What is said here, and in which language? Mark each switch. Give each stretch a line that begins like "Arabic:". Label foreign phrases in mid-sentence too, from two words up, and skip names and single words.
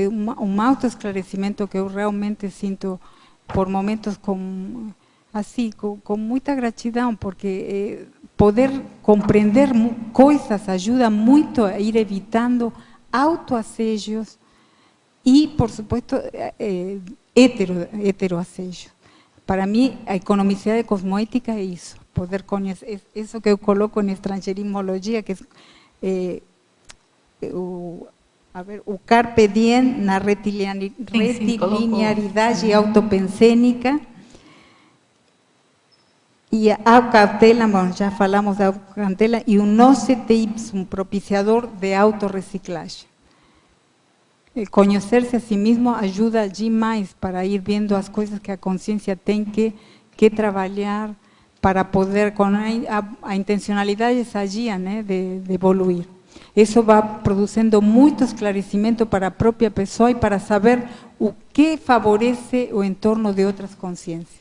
Portuguese: É um autoesclarecimento que eu realmente sinto por momentos com muita gratidão, porque poder compreender coisas ajuda muito a ir evitando autoassejos e,
Spanish: por supuesto,
Portuguese: heteroassejos. Para mim, a economicidade cosmoética é isso, poder conhecer, isso que eu coloco em estrangeirismologia, que é o
Latin: carpe diem
Portuguese: na retilinearidade autopensênica, e a cautela, bom, já falamos da cautela, e o
Latin: nocete ipsum,
Portuguese: propiciador de autorreciclagem. Conhecer-se a si mesmo ajuda demais para ir vendo as coisas que a consciência tem que trabalhar para poder, com a intencionalidade sadia, né, de evoluir. Isso vai produzindo muito esclarecimento para a própria pessoa e para saber o que favorece o entorno de outras consciências.